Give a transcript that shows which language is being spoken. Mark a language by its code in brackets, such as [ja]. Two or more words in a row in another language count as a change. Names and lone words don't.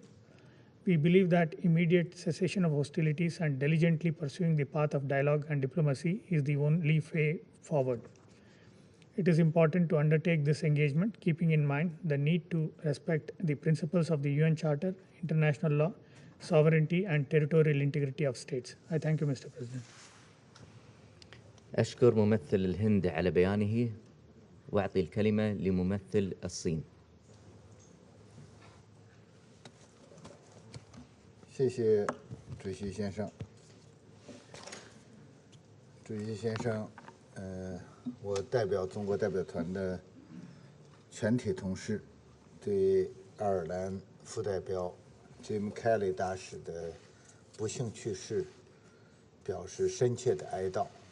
[en] We believe that immediate cessation of hostilities and diligently pursuing the path of dialogue and diplomacy is the only way forward. It is important to undertake this engagement, keeping in mind the need to respect the principles of the UN Charter, international law, sovereignty and territorial integrity of states. I thank you, Mr. President. [ar] أشكر ممثل الهند على بيانه وأعطي الكلمة لممثل الصين. [zh] 谢谢主席先生。主席先生，我代表中国代表团的全体同事，对爱尔兰副代表 Jim Kelly 大使的不幸去世表示深切的哀悼。